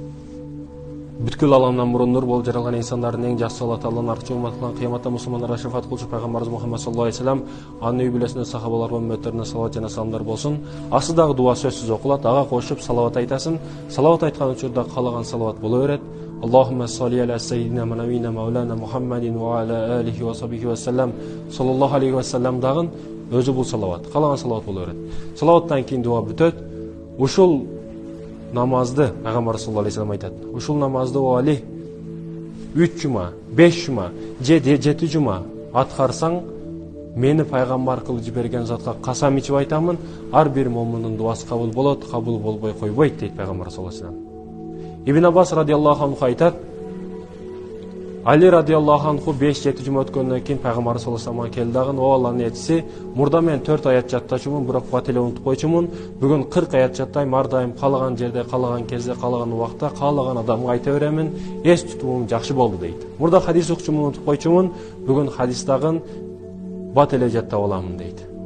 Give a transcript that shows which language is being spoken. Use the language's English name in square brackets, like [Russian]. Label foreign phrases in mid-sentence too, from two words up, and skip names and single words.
[Kyrgyz] Бүткүл аламдан мурун нур болуп жаралган инсандардын эң жакшы Аллах Тааланын аркчы урмат кылган кыяматта мусулмандарга шафаат кылчу пайгамбарыбыз Мухаммад [Arabic] صلى الله عليه وسلم, [Kyrgyz] анын үй бүлөсүнө, сахабаларга, үммөттөрүнө салават жана саламдар болсун. Астыдагы дуа сөзсүз окулат, ага кошуп салават айтасың. Салават айткан учурда каалаган салават боло берет. [Arabic] اللهم صل على سيدنا ونبينا مولانا محمد و على آله و صحبه و سلم صلى الله عليه و سلم [Kyrgyz] дагын өзү бул салават. Каалаган салават боло берет. Салаваттан кийин дуа бүтөт. Ушул намазды пайгамбар [Arabic] صلى الله عليه و سلم [Kyrgyz] айтат. Ушул намазды о Али 3 жума, 5 жума, 7 жума аткарсаң, мени пайгамбар кылып жиберген затка касам ичип айтамын, ар бир момундун дуасы кабыл болот, кабыл болбой койбойт дейт пайгамбар [Arabic] صلى الله عليه و سلم. [Kyrgyz] Ибн Аббас [Arabic] رضي الله عنه [Kyrgyz] айтат. Али [Arabic] رضي الله عنه [Kyrgyz] 5-7 жума өткөндөн кийин пайгамбар [Arabic] صلى الله عليه و سلم [Kyrgyz] келди дагы, о Алланын элчиси, мурда мен 4 аят жаттачумун, бирок бат эле унутуп койчумун. Бүгүн 40 аят жаттайм, ар дайым каалаган жерде, каалаган кезде, каалаган убакта, каалаган адамга айта беремин. Эс тутумум жакшы болду дейт. Мурда хадис окучумун, унутуп койчумун, бүгүн хадис дагы бат эле жаттап аламын дейт.